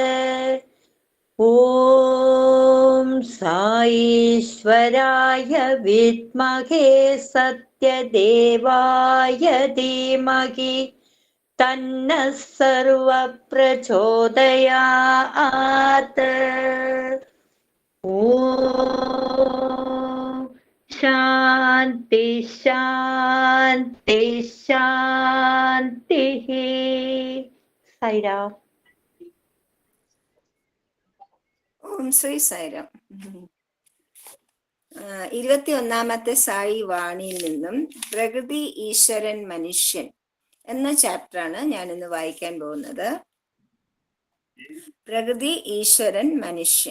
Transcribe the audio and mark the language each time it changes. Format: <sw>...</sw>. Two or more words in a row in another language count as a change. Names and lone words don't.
<sa>ॐ साईश्वराय विद्महे सत्यदेवाय धीमहि तन्नः सर्वः प्रचोदयात्. ॐ शान्ति शान्ति शान्तिः. साईराम.</sa> <ml>ഓം ശ്രീ സായിരാം. 21ാമത്തെ സായി വാണിയിൽ നിന്നും പ്രകൃതി ഈശ്വരൻ മനുഷ്യൻ എന്ന ചാപ്റ്ററാണ് ഞാൻ ഇന്ന് വായിക്കാൻ പോകുന്നത്. പ്രകൃതി ഈശ്വരൻ മനുഷ്യൻ.</ml>